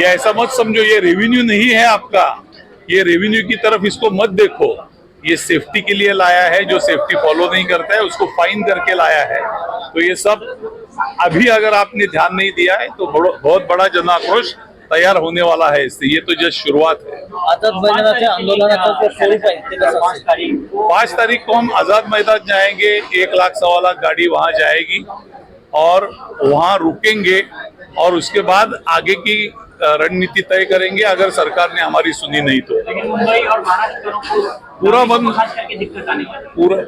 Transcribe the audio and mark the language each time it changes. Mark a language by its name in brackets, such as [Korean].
[Hindi] ये ऐसा मत समझो ये रेवेन्यू नहीं है आपका, ये रेवेन्यू की तरफ इसको मत देखो। ये सेफ्टी के लिए लाया है, जो सेफ्टी फॉलो नहीं करता है उसको फाइन करके लाया है। तो ये सब अभी अगर आपने ध्यान नहीं दिया है तो बहुत बड़ा जन आक्रोश तैयार होने वाला है इससे। ये तो जस्ट शुरुआत है। [Marathi] आझाद मैदानाच्या आंदोलनाचा जो स्वरूप आहे ते कसं असेल? [Hindi] 5 तारीख को हम आजाद मैदान जाएंगे। 1 लाख सवा लाख गाड़ी वहां जाएगी और वहां रुकेंगे और उसके बाद आगे की रणनीति तय करेंगे, अगर सरकार ने हमारी सुनी नहीं तो। लेकिन मुंबई और महाराष्ट्र को पूरा बंद, खास करके दिक्कत आने वाली है।